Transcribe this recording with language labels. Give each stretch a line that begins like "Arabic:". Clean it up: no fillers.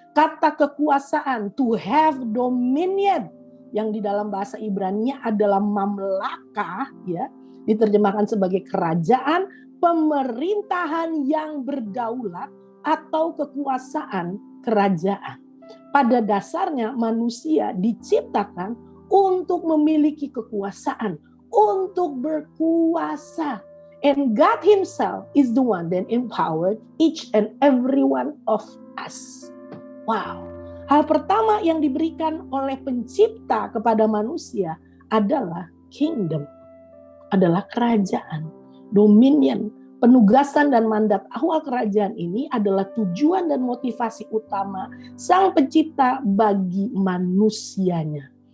Indonesian: Kata kekuasaan,
English: to have dominion,
Indonesian: yang di dalam bahasa Ibrani adalah mamlakah, ya, diterjemahkan sebagai kerajaan, pemerintahan yang berdaulat atau kekuasaan kerajaan. Pada dasarnya manusia diciptakan untuk memiliki kekuasaan, untuk berkuasa.
English: And God himself is the one that empowered each and every one of us. Wow.
Indonesian: Hal pertama yang diberikan oleh pencipta kepada manusia adalah kingdom, adalah kerajaan. Dominion, penugasan dan mandat awal kerajaan ini adalah tujuan dan motivasi utama sang pencipta bagi manusianya.